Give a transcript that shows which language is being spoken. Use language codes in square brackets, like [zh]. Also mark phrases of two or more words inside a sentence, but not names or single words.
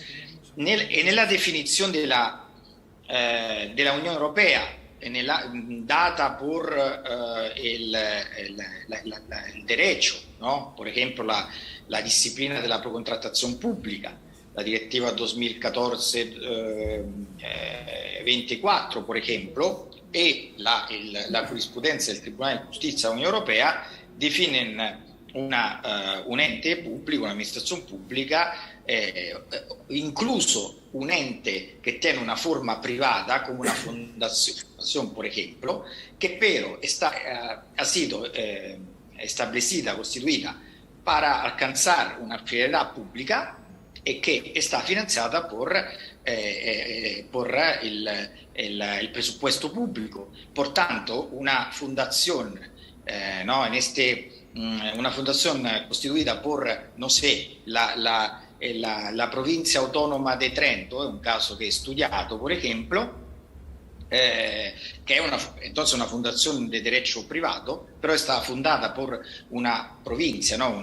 [es] Nella definición de la Unión Europea, data por el derecho, ¿no? Por ejemplo, la disciplina de la precontratación pública, la Directiva 2014-24, por ejemplo, [it] e la giurisprudenza del Tribunale di Giustizia dell'Unione Europea [es] definen [it] un ente pubblico, un'amministrazione pubblica, incluso un ente che tiene una forma privata, come una [es] fundación, por ejemplo, que pero ha sido establecida, constituida para alcanzar una finalidad pública [it] e che [es] está finanziata por el presupuesto público. Por tanto, una fundación, ¿no? Una fundación constituida por, no sé, la provincia autónoma de Trento, es un caso que he estudiado, por ejemplo, que es entonces una fundación de derecho privado, pero está fundada por una provincia, ¿no?